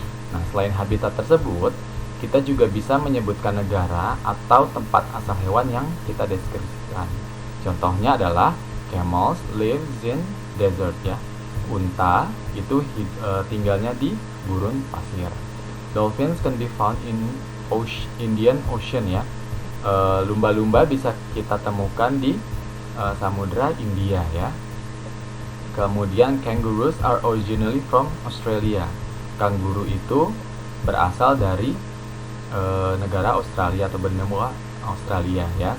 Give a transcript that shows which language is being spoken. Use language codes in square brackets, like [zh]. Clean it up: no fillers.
[id] Nah, selain habitat tersebut, kita juga bisa menyebutkan negara atau tempat asal hewan yang kita deskripsikan. Contohnya adalah [en] camels lives in desert ya. [id] Unta itu tinggalnya di gurun pasir. [en] Dolphins can be found in Indian Ocean ya. [id] Lumba-lumba bisa kita temukan di Samudra India ya. [en] Kemudian kangaroos are originally from Australia. [id] Kanguru itu berasal dari negara Australia atau benua Australia ya.